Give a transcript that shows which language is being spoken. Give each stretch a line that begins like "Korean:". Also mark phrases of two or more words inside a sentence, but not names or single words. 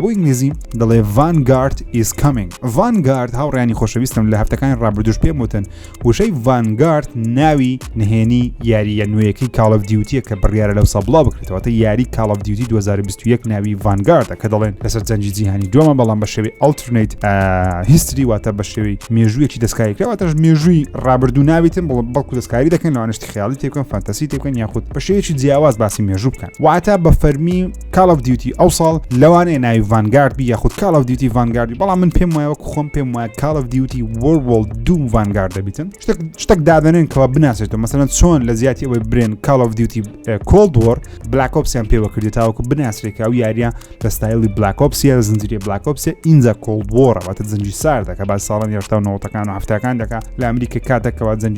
Central Kurdish: بۆ ئینگلیزی دەڵێ
English: Vanguard is coming
Central Kurdish: Vanguard هاوڕیانی خۆشەویستم لە هەفتەکانی ڕابردوش پێم وتن وشەی Vanguard ناوی نهێنی یاریە نوێیەکەی Call of Duty کە بڕیارە لەو سەبڵاو بکرێتەوە یاری Call of Duty 2021 ناوی Vanguard کە دەڵێن لەسەر جەنگی جیهانی دووەمە بەڵام بە شێوەی
English: alternate history
Central Kurdish: واتە بە شێوەی مێژوویەکی دەستکاریکراوەتەش مێژووی ڕابردوو ناویتن بەڵکو دەستکاری دەکەن لەوانشتی خیاڵی تێکن فانتەسی تێکن یاخود بە شێوەیەکی جیاواز باسی مێژوو بکەن واتە بە فەرمی Call of Duty ئەو ساڵ لەوانەیە ناوی Vanguard بی یاخود Call of Duty Vanguard بەڵام من پێم وایە وەکو خۆم پێم وایە Call of Duty World War 2 Vanguard دەبیتن شتێک دادەنێن کەوا بناسێتەوە مەسەلەن چۆن لە زیاتی ئەوەی برێن Call of Duty Cold War Black Ops یان پێوە کردێت تاوەکو بناسرێکە ئەو یاریە لە ستایلی Black Ops یا زنجیرە Black Ops اینجا Cold War واتە جەنگی ساردە کە باز ساڵان 90ەکان و هەفتەکان دەکات لە ئەمریکا کاتێکەوە جەنگی